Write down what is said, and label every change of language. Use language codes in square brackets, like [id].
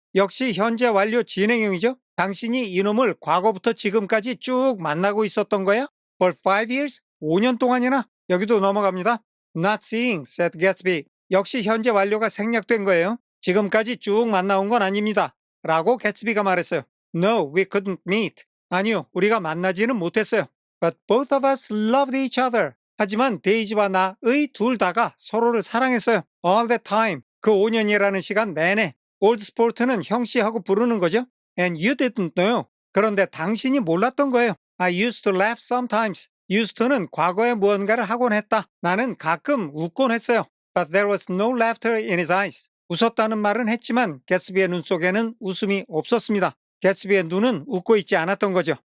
[ko] 역시 현재 완료 진행형이죠. 당신이 이놈을 과거부터 지금까지 쭉 만나고 있었던 거야? [en] For 5 years? [ko] 5년 동안이나? 여기도 넘어갑니다. [en] Not seeing, said Gatsby. [ko] 역시 현재 완료가 생략된 거예요. 지금까지 쭉 만나온 건 아닙니다. 라고 개츠비가 말했어요. [en] No, we couldn't meet. [ko] 아니요, 우리가 만나지는 못했어요. [en] But both of us loved each other. [ko] 하지만 데이지와 나의 둘 다가 서로를 사랑했어요. [en] All the time. [ko] 그 5년이라는 시간 내내. 올드스포트는 형씨하고 부르는 거죠. [en] And you didn't know. [ko] 그런데 당신이 몰랐던 거예요. [en] I used to laugh sometimes. used to [ko] 는 과거에 무언가를 하곤 했다. 나는 가끔 웃곤 했어요. [en] But there was no laughter in his eyes. [ko] 웃었다는 말은 했지만 개츠비의 눈 속에는 웃음이 없었습니다. 개츠비의 눈은 웃고 있지 않았던 거죠.